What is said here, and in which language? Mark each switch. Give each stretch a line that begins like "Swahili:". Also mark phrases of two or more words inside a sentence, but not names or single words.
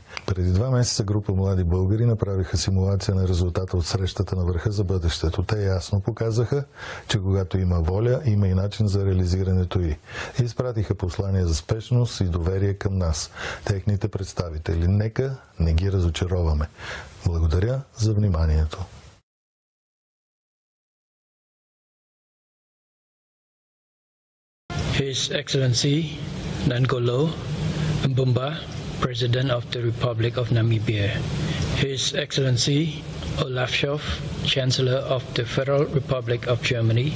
Bulgarian: Преди 2 месеца група млади българи направиха симулация на резултата от срещата на върха за бъдещето. Те ясно показаха, че когато има воля, има и начин за реализирането й. Изпратиха послание за спешност и доверие към нас, техните представители. Нека не ги разочароваме. Благодаря за вниманието.
English: His Excellency Nangolo Mbumba, President of the Republic of Namibia. His Excellency Olaf Scholz, Chancellor of the Federal Republic of Germany.